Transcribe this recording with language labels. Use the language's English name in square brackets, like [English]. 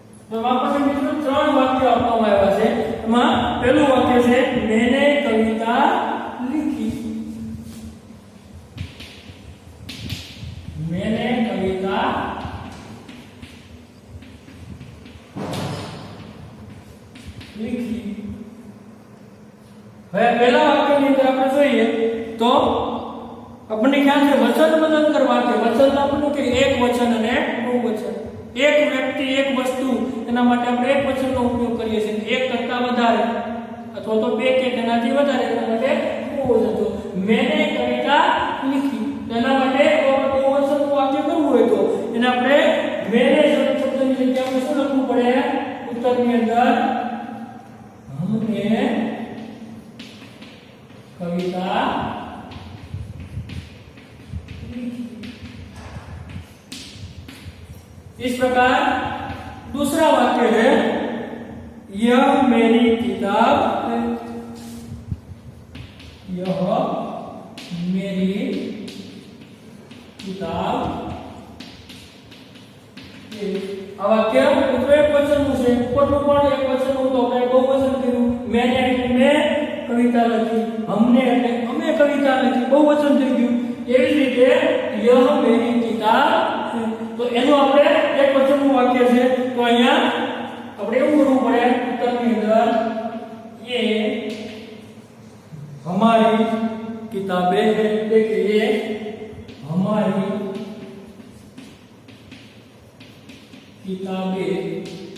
[Hindi] तो वापस मित्रों 3 वाक्य [Gujarati] આપવામાં આવ્યા છે. એમાં પહેલું વાક્ય છે [Hindi] मैंने कविता लिखी. मैंने कविता लिखी. [Gujarati] હવે પહેલા વાક્યની અંદર આપણે જોઈએ તો આપણને ખ્યાલ છે વચન બદલकर વાક્ય. વચન આપણને કે એક વચન અને બહુવચન. એક વ્યક્તિ એક વસ્તુ એના માટે આપણે એક વચનનો ઉપયોગ કરીએ છીએ. એક કરતા વધારે અથવા તો બે કે તેનાથી વધારે એના માટે બહુવચન. તો [Hindi] मैंने कविता लिखी [Gujarati] એના માટે બહુવચનનું વાક્ય કરવું હોય તો એને આપણે मैंने શબ્દની જગ્યાએ આપણે શું લખવું પડે? ઉત્તરની અંદર [Hindi] हमने कविता लिखी. इस प्रकार दूसरा वाक्य है यह मेरी किताब है. यह मेरी किताब है. [Gujarati] આ વાક્ય મિત્રો એક વચનનું છે. ઉપરનું પણ એક વચનનું તો આપણે બહુવચન કર્યું. મેં કવિતા લખી, हमने એટલે અમે કવિતા લખી, બહુવચન થઈ ગયું. એવી રીતે [Hindi] यह मेरी किताब है. [Gujarati] તો એનું આપણે એક વચનનું વાક્ય છે. તો અહીંયા આપણે એવું કરવું પડે ઉત્તરની અંદર [Hindi] ये हमारी किताबें हैं. देखिए हमारी किताबें.